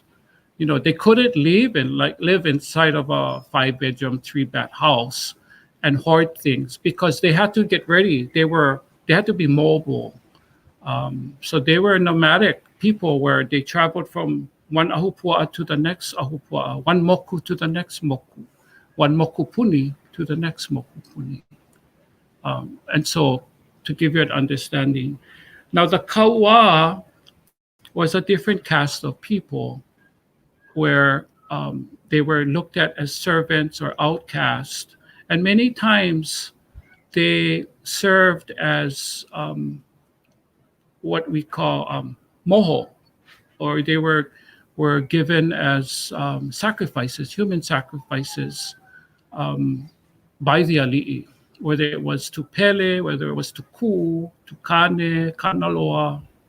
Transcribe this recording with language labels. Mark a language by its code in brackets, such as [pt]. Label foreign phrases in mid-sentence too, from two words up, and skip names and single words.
[en] You know, they couldn't live inside of a 5-bedroom, 3-bath house and hoard things because they had to get ready. They had to be mobile. So they were nomadic people where they traveled from one ahupua'a to the next ahupua'a, one moku to the next moku, one [haw] moku puni [en] to the next [haw] moku puni. [en] And so to give you an understanding. Now the kaua was a different caste of people where they were looked at as servants or outcasts. And many times they served as what we call moho, or they were given as sacrifices, human sacrifices by the ali'i, whether it was to pele, whether it was to ku, to kane, kanaloa.